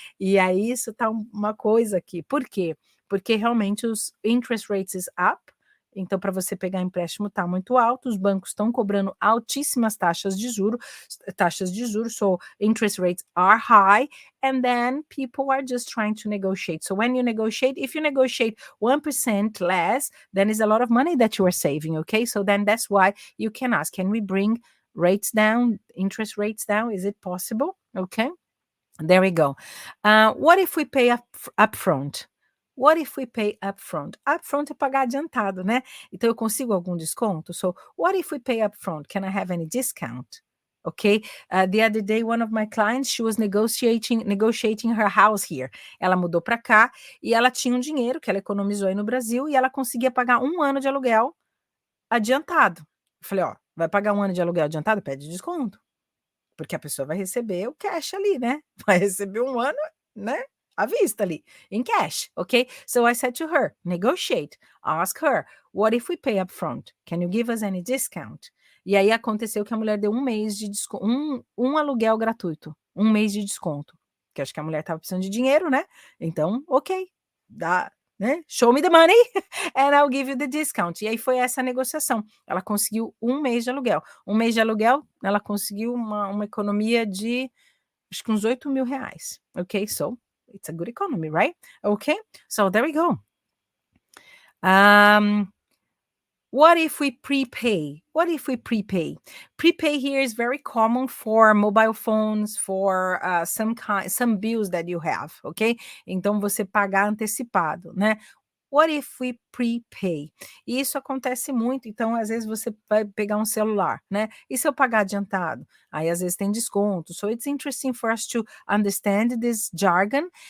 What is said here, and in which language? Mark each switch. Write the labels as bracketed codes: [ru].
[pt] E aí isso tá uma coisa aqui. Por quê? Porque realmente os [en] interest rates is up, [pt] Então, para você pegar empréstimo está muito alto, os bancos estão cobrando altíssimas taxas de juros, [en] so interest rates are high, and then people are just trying to negotiate. So when you negotiate, if you negotiate 1% less, then it's a lot of money that you are saving, okay? So then that's why you can ask, can we bring rates down, interest rates down? Is it possible? Okay, there we go. What if we pay upfront? What if we pay upfront? [pt] Upfront é pagar adiantado, né? Então eu consigo algum desconto? [en] So what if we pay upfront? Can I have any discount? Okay. The other day, one of my clients, she was negotiating her house here. [pt] Ela mudou para cá e ela tinha um dinheiro que ela economizou aí no Brasil e ela conseguia pagar 1 ano de aluguel adiantado. Eu falei, ó, vai pagar 1 ano de aluguel adiantado? Pede desconto. Porque a pessoa vai receber o cash ali, né? Vai receber 1 ano, né? À vista ali, [en] in cash, okay? So I said to her, negotiate, ask her, what if we pay up front? Can you give us any discount? [pt] E aí aconteceu que a mulher deu 1 mês de desconto, um aluguel gratuito, 1 mês de desconto. Que acho que a mulher estava precisando de dinheiro, né? Então, ok, dá, né? [en] Show me the money and I'll give you the discount. [pt] E aí foi essa negociação. Ela conseguiu 1 mês de aluguel. 1 mês de aluguel, ela conseguiu uma economia de, acho que uns R$8.000. [en] Ok, so it's a good economy, right? Okay, so there we go. What if we prepay? What if we prepay? Prepay here is very common for mobile phones, for some bills that you have, ok? [pt] Então você pagar antecipado, né? [en] What if we prepay? [pt] E isso acontece muito, então às vezes você vai pegar um celular, né? E se eu pagar adiantado? Aí às vezes tem desconto. [en] So it's interesting for us to understand this jargon.